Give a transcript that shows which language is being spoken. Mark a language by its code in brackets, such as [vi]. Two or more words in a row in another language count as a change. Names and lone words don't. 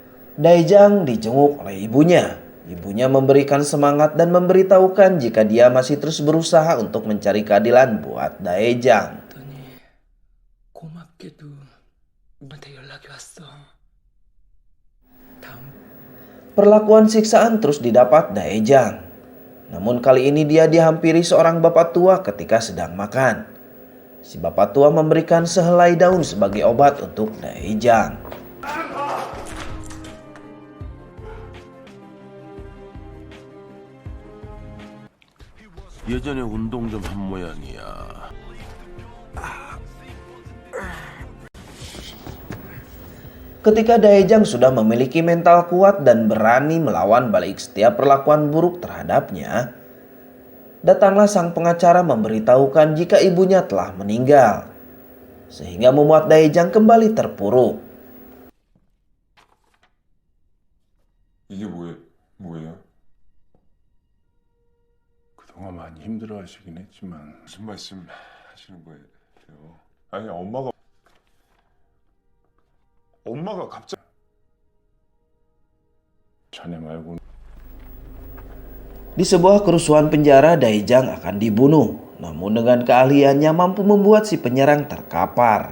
[id] Daejang dijenguk oleh ibunya. Ibunya memberikan semangat dan memberitahukan jika dia masih terus berusaha untuk mencari keadilan buat Daejang. [ko] 고맙게도 우리한테 연락이 왔어. 다음 [id] Perlakuan siksaan terus didapat Daejang. Namun kali ini dia dihampiri seorang bapak tua ketika sedang makan. Si bapak tua memberikan sehelai daun sebagai obat untuk Daejang. [ko] 예전에 운동 좀 한 모양이야. [id] Ketika Daejang sudah memiliki mental kuat dan berani melawan balik setiap perlakuan buruk terhadapnya, datanglah sang pengacara memberitahukan jika ibunya telah meninggal, sehingga membuat Daejang kembali terpuruk. [ko] 이게 뭐예요? 그동안 많이 힘들어하시긴 했지만 무슨 말씀 하시는 거예요? 아니 엄마가 갑자기 자네 말고 [id] Di sebuah kerusuhan penjara, Daejang akan dibunuh. Namun dengan keahliannya mampu membuat si penyerang terkapar.